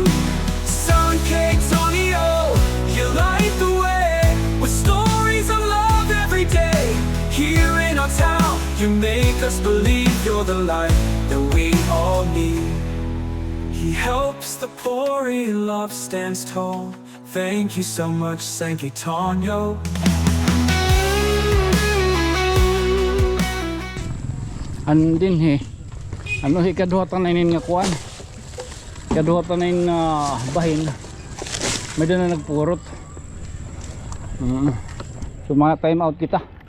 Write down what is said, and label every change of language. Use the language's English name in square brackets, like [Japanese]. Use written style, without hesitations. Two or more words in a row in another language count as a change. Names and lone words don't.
[English] Sankey Tonyo, you light the way with stories of love every day. Here in our town, you make us believe you're the light that we all need. He helps the poor, he loves, stands tall. Thank you so much, Sankey Tonyo. Andin he. [Waray] Ano hi kaduhatan na inin nga kuan. Kaduhatan na inin bahin. May na nagpurot. So mga [English] time out [Waray] kita.